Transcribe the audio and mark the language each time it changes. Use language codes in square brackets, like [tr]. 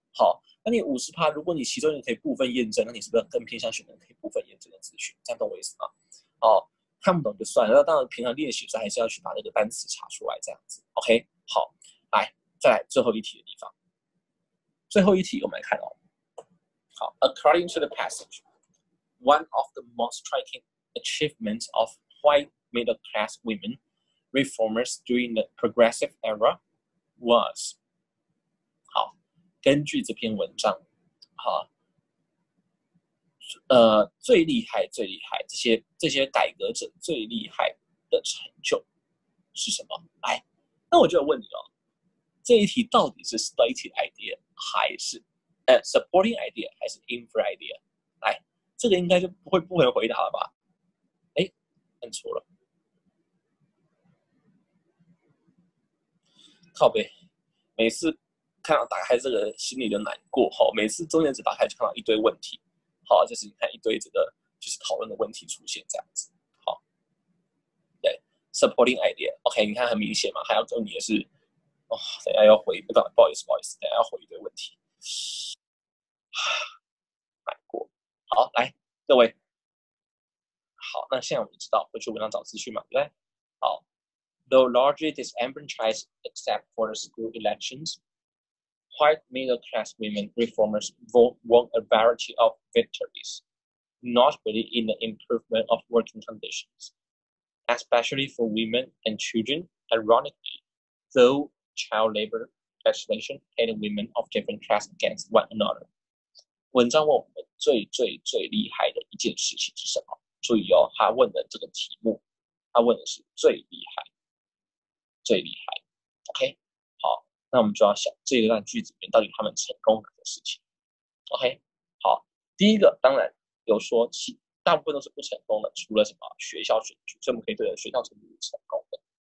[zh] 好，那你 50%， 如果你其中你可以部分验证，那你是不是更偏向选择可以部分验证的资讯？这样懂我意思吗？哦，看不懂就算了，那当然平常练习的时候还是要去把那个单词查出来，这样子。 OK， 好，来，再来最后一题的地方。最后一题我们来看哦。 [en] 好 ，According to the passage, one of the most striking achievements of white middle-class women reformers during the Progressive Era was [zh] 好，根据这篇文章，好，最厉害，这些改革者最厉害的成就是什么？来，那我就问你哦，这一题到底是 stated idea 还是supporting idea 还是 infer idea？来，这个应该就不能回答了吧？哎，按错了，靠北，每次看到打开这个心里就难过哈，每次中间只打开就看到一堆问题，好，就是你看一堆这个就是讨论的问题出现这样子，好，对 ，supporting idea，OK， 你看很明显嘛，还要跟你的是，哦，等一下要回，不好意思，等一下要回一堆问题，难过，好，来各位，好，那现在我们知道回去文章找资讯嘛，对不对？好。 [en] Though largely disenfranchised except for the school elections, white middle-class women reformers won a variety of victories, notably in the improvement of working conditions, especially for women and children. Ironically, though child labor legislation pitted women of different classes against one another. [zh] 文章问我们最厉害的一件事情是什么？注意哦，他问的这个题目，他问的是最厉害。 OK， 好，那我们就要想这一段句子里面到底他们成功哪个事情 ？OK， 好，第一个当然有说大部分都是不成功的，除了什么学校选举，所以我们可以对学校选举是成功的。